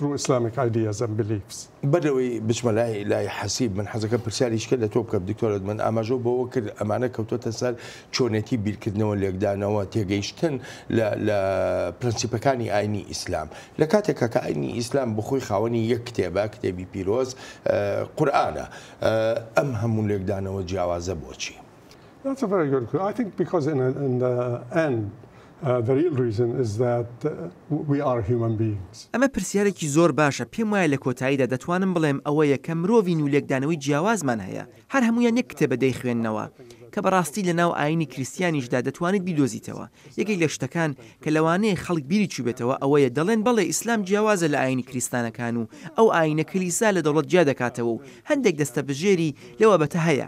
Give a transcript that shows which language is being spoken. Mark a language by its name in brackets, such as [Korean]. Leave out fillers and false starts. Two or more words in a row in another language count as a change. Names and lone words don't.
[Central Kurdish] بەرەوەی بچمە لای حەسیب من حەزەکە پرسیاریشکە لە تۆ بکە دکتۆرت من ئاماژە بەوە کرد ئەمانە کەوتۆتە سەر چۆنێتی بیرکردنەوە لێکدانەوە تێگەیشتن لە پرەنسیپەکانی ئاینی ئیسلام لە کاتێکە کە ئاینی ئیسلام بخۆی خاوەنی یەک کتێبە کتێبی پیرۆز قورئانە ئەم هەموو لێکدانەوە جیاوازە بۆچی؟ [English] That's a very good question. I think because in the end, the real reason is that we are human beings. [Central Kurdish] ئەمە پرسیارێکی زۆر باشە. پێم وایە لە کۆتاییدا دەتوانم بڵێم ئەوەیە کە مرۆڤین و لێکدانەوەی جیاوازمان هەیە. هەر هەمویان یەک کتێبە دەیخوێننەوە کە بەڕاستی لە ناو ئاینی کریستیانیشدا دەتوانێت بیدۆزیتەوە. یەکێک لە شتەکان کە لەوانەیە خەڵک بیری چوبێتەوە ئەوەیە دەڵێن بەڵێ ئیسلام جیاوازە لە ئاینی کریستانەکان و ئەو ئاینە کلیسا لە دەوڵەت جیا دەکاتەوە و هەندێک دەستە بژێری لەوە بەتە هەیە.